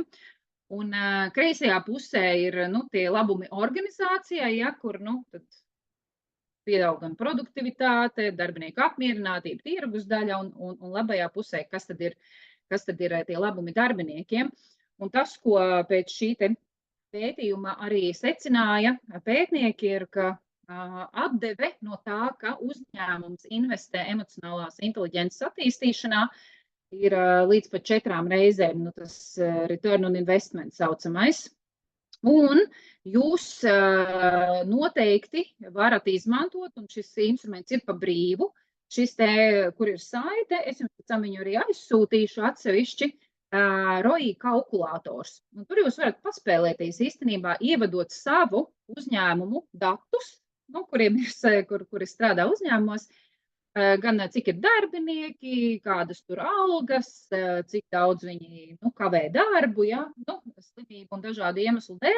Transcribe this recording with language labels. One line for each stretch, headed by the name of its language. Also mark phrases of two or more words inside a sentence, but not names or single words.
Latvian: Un kreisajā pusē ir tie labumi organizācijai, ja, kur tad pieaug gan produktivitāte, darbinieku apmierinātība, tirgus daļa un labajā pusē, kas tad ir tie labumi darbiniekiem. Un tas, ko pēc šī pētījuma arī secināja pētnieki, ir, ka atdeve no tā, ka uzņēmums investē emocionālās inteliģences attīstīšanā, ir līdz pat 4 reizēm, tas
English: return on investment
Latvian: saucamais. Un jūs noteikti varat izmantot, un šis instruments ir pa brīvu. Šis kur ir saite, es jums pēc tam viņu arī aizsūtīšu atsevišķi, ROI kalkulators. Un tur jūs varat paspēlēties īstenībā, ievadot savu uzņēmumu datus, kuri strādā uzņēmumos, gan cik ir darbinieki, kādas tur algas, cik daudz viņi kavē darbu, slimību un dažādu iemeslu dēļ.